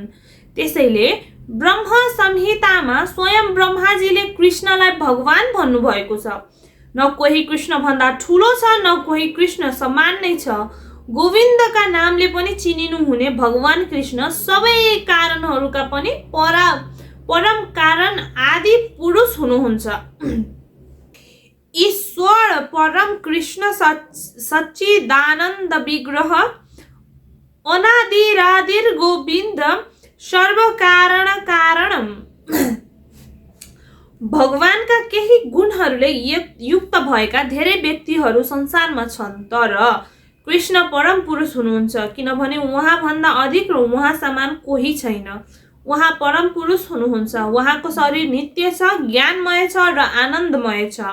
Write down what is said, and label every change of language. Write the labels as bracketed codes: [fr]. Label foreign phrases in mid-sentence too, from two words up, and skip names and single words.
[ne] त्यसैले ब्रह्म संहितामा स्वयं ब्रह्माजीले कृष्णलाई भगवान भन्नुभएको छ। न कोही कृष्ण भन्दा ठुलो छ, न कोही कृष्ण समान नै छ। गोविन्दका नामले पनि चिनिनु हुने भगवान कृष्ण सबै कारणहरूका पनि परम कारण आदि पुरुष हुनुहुन्छ। [sa] ईश्वर परम कृष्ण सच्चिदानन्द विग्रह अनादिरादिर गोविन्द सर्वकारण कारणम। [ne] भगवानका केही गुणहरूले युक्त भएका धेरै व्यक्तिहरू संसारमा छन्, तर कृष्ण परम पुरुष हुनुहुन्छ किनभने उहाँ भन्दा अधिक र उहाँ समान कोही छैन। उहाँ परम पुरुष हुनुहुन्छ। उहाँको शरीर नित्य छ, ज्ञानमय छ र आनन्दमय छ।